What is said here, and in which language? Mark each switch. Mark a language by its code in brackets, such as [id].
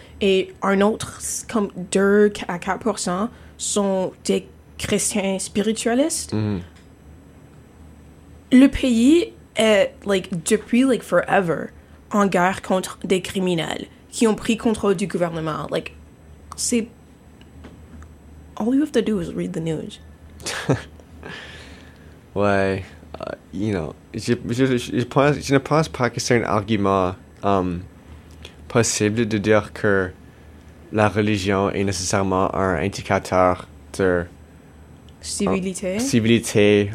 [fr] Et un autre, comme 2 à 4% sont des chrétiens spiritualistes. Mm-hmm. Le pays est, like, depuis, like, forever, en guerre contre des criminels qui ont pris contrôle du gouvernement. Like, c'est... [en] All you have to do is read the news. [fr] Ouais, [en] you know, [fr] je ne pense pas que c'est un argument possible de dire que la religion est nécessairement un indicateur de civilité,